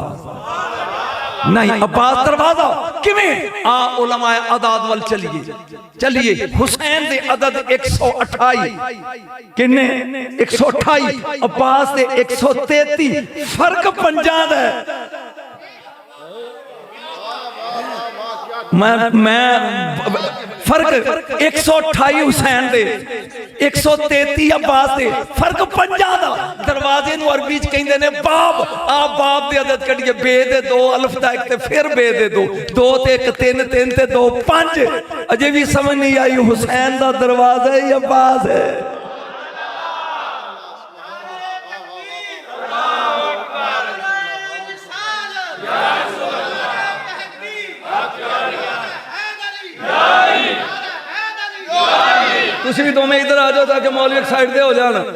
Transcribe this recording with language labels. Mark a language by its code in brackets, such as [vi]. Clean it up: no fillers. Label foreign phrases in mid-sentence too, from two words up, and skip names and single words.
[pa] ਨਹੀਂ ਅੱਬਾਸ ਦਰਵਾਜ਼ਾ ਕਿਵੇਂ ਆ ਉਲਮਾਏ ਅਦਾਦ ਵਲ ਚੱਲੀਏ ਹੁਸੈਨ ਦੇ ਅਦਦ 128 ਕਿੰਨੇ 128 ਅੱਬਾਸ ਦੇ 133 ਫ਼ਰਕ 50 ਦਾ ਹੈ। ਮੈਂ ਫ਼ਰਕ 128 ਹੁਸੈਨ ਦੇ 133 ਅੱਬਾਸ ਦੇ ਫ਼ਰਕ 50 ਦਾ। ਦਰਵਾਜ਼ੇ ਨੂੰ ਅਰਬੀ ਚ ਕਹਿੰਦੇ ਨੇ ਬਾਬ। ਆ ਬਾਬ ਦੇ ਅਦਦ ਕੱਢੀਏ ਬੇ ਦੇ 2 ਅਲਫ਼ ਦਾ 1 ਤੇ ਫਿਰ ਬੇ ਦੇ 2 2 ਤੇ 1 3 3 ਤੇ 2 5। ਅਜੇ ਭੀ ਸਮਝ ਨਹੀਂ ਆਈ ਹੁਸੈਨ ਦਾ ਦਰਵਾਜ਼ਾ ਹੈ ਯਾ ਅੱਬਾਸ ਹੈ। ਤੁਸੀ ਭੀ ਦੋਵੇਂ ਇਧਰ ਆ ਜਾਓ ਤਾਕਿ ਮੌਲਵੀ ਇੱਕ ਸਾਈਡ ਦੇ ਹੋ ਜਾਣ।